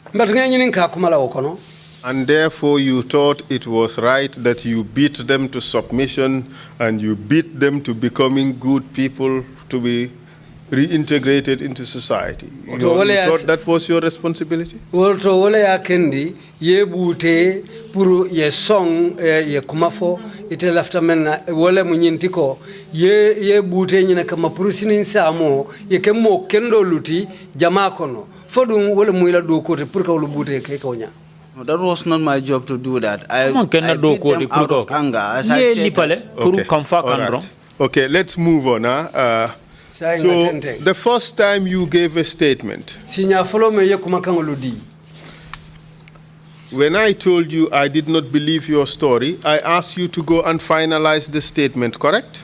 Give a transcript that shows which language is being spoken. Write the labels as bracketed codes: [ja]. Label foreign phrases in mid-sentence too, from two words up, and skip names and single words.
[en] And therefore you thought it was right that you beat them to submission and you beat them to becoming good people, to be reintegrated into society. You thought that was your responsibility? [man] Puru ye song ye kumafo ite lafta mena wole munyintiko ye bute nyina kama puru sinin samo ye kemo kendo luti jamaa kono fodum wole muila do kote pur ka wole bute ke konya. [en] No, that was not my job to do that. I beat them out of anger, as I said. Okay, let's move on. So the first time you gave a statement, when I told you I did not believe your story, I asked you to go and finalize the statement, correct?